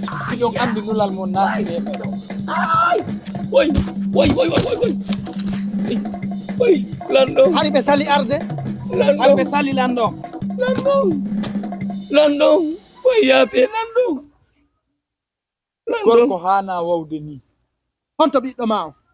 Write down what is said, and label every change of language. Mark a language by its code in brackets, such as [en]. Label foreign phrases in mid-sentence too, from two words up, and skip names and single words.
[ff] Miɗon anndi nulal mon naasiri e meɗen. Ay! Woy, woy, woy, woy, woy, woy. Woy, lanɗo. Hari ɓe sali arde? Lanɗo. Hari ɓe sali, lanɗo. Lanɗo. Lanɗo. Woy, yaafe, lanɗo. Lanɗo. Gorko haana wawde ni. Honto ɓiɗɗo ma o?